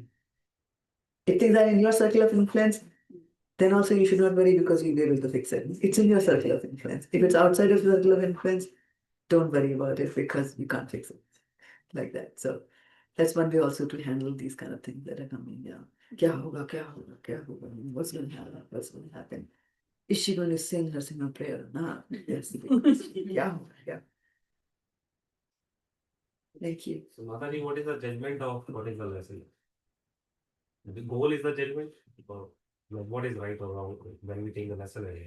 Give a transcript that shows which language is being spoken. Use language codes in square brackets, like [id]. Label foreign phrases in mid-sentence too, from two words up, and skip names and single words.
[en] If things are in your circle of influence, then also you should not worry, because you'll be able to fix it. It's in your circle of influence. If it's outside of your circle of influence, don't worry about it, because you can't fix it like that. So that's one way also to handle these kind of things that are coming. Yeah. [hi] Kya hoga, kya hoga, kya hoga? [en] What's going to happen? What's going to happen? Is she going to sing her single prayer? No. Yes. Yeah. Yeah. Thank you. So, Mataji, what is the judgment of what is the lesson? The goal is the judgment, or what is right or wrong when we take the lesson away?